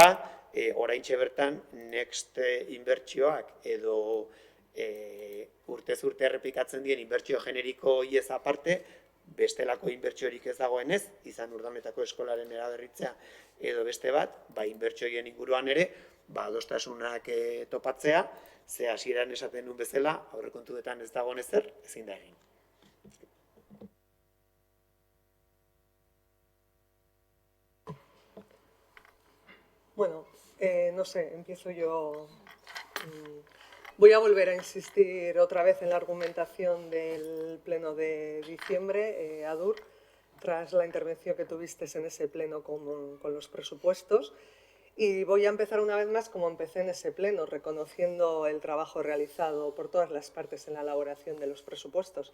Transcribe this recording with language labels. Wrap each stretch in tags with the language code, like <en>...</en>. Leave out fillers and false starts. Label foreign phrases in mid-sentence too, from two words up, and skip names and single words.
<eu>oraintxe bertan next inbertsioak edo urtez urte errepikatzen dien inbertsio generiko hiez aparte, bestelako inbertsiorik ez dagoenez, izan Urdanetako eskolaren eraberritzea edo beste bat, inbertsioien inguruan ere, adostasunak topatzea, ze hasieran esaten nuen bezala, aurrekontuetan ez dagoen ezer, ezin da egin.</eu> <es>Bueno, no sé, empiezo yo. Voy a volver a insistir otra vez en la argumentación del pleno de diciembre, Adur, tras la intervención que tuviste en ese pleno con los presupuestos. Y voy a empezar una vez más como empecé en ese pleno, reconociendo el trabajo realizado por todas las partes en la elaboración de los presupuestos.</es>